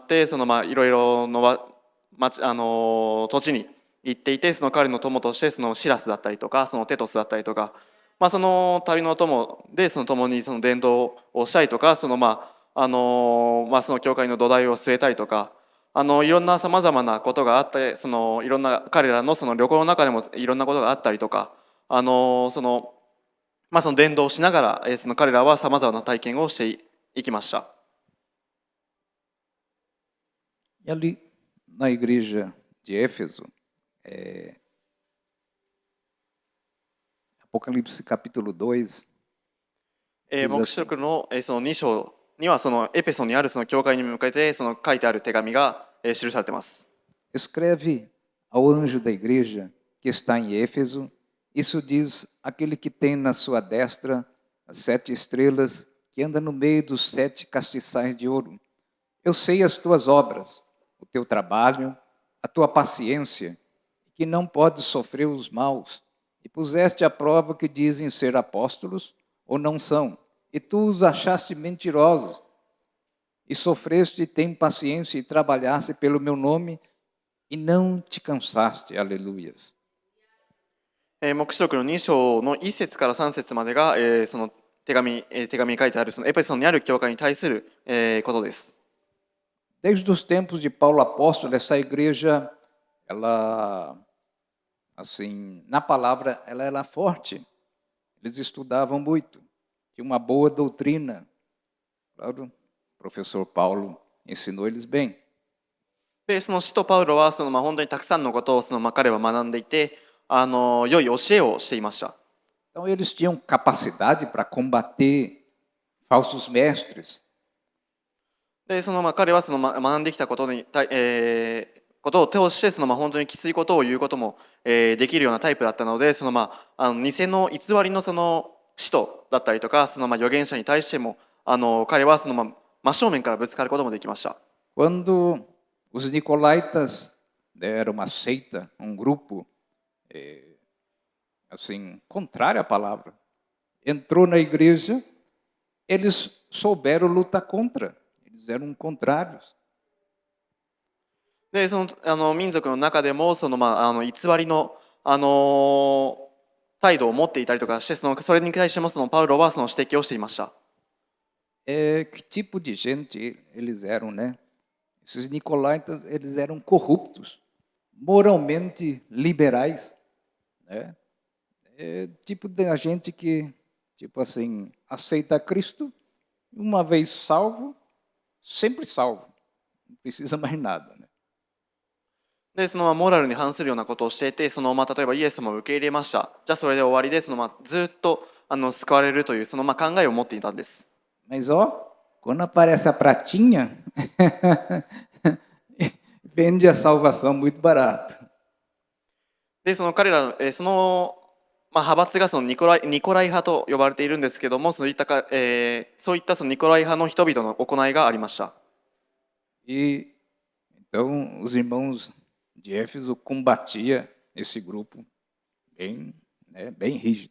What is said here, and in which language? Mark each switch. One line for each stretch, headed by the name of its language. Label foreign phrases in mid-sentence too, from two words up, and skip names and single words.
Japanese: ってそのいろいろの土地に行っていて、その彼の友としてそのシラスだったりとかそのテトスだったりとか、その旅の友でその共にその伝道をしたりとか、そのその教会の土台を据えたりとか、いろんなさまざまなことがあって、そのいろんな彼らのその旅行の中でもいろんなことがあったりとか、その伝道をしながらその彼らはさまざまな体験をしていきました。
Portuguese: E ali na igreja de Éfeso, Apocalipse capítulo 2,
Japanese: 黙示録のその2章にはそのエペソにあるその教会に向けてその書いてある手紙が記されています。
Portuguese: escreve ao anjo da igreja que está em Éfeso, isso diz aquele que tem na sua destra as 7 estrelas, que anda no meio dos 7 castiçais de ouro. Eu sei as tuas obras, o teu trabalho, a tua paciência, que não podes sofrer os maus, e puseste à prova que dizem ser apóstolos ou não são, e tu os achaste mentirosos, e sofreste e tem paciência e trabalhaste pelo meu nome, e não te cansaste, aleluias.
Japanese: 黙示録の2章の1節から3節までが、その手紙に書いてあるそのエペソンにある教会に対する、ことです。
Portuguese: Desde os tempos de Paulo apóstolo, essa igreja, ela, assim, na palavra, ela era forte. Eles estudavam muito, tinha uma boa doutrina. Claro, o professor Paulo ensinou eles bem.
Japanese: で、その使徒パウロは本当にたくさんのことを彼は学んでいて、良い教えをしていました。
Portuguese: Então, eles tinham capacidade para combater falsos mestres.
Japanese: で、彼は学んできたことことを通して本当にきついことを言うことも、できるようなタイプだったので、偽の偽りの使徒だったりとか預言者に対しても彼は真正面からぶつかることもできました。
Portuguese: Quando os nicolaítas, era uma seita, grupo, assim, contrário à palavra, entrou na igreja, eles souberam lutar contra, eles eram contrários.
Japanese: で、民族の中でも偽りの、態度を持っていたりとかして、それに対してもパウロは指摘をしていました。
Portuguese: Que tipo de gente eles eram, né? Esses nicolaítas, eles eram corruptos, moralmente liberais, né? Tipo de gente que, tipo assim, aceita Cristo, uma vez salvo, sempre salvo, não precisa mais nada, né?
Japanese: で、モラルに反するようなことをしていて、例えばイエス様を受け入れました。じゃあそれで終わりで、ずっと救われるという考えを持っていたんです。
Portuguese: Mas ó, quando aparece a pratinha, vende a salvação muito barato.
Japanese: で、彼ら、派閥がニコライ派と呼ばれているんですけども、そういったニコライ派の人々の行いがありました。
Portuguese: E então os irmãos de Éfeso combatia esse grupo bem, né, bem rígido.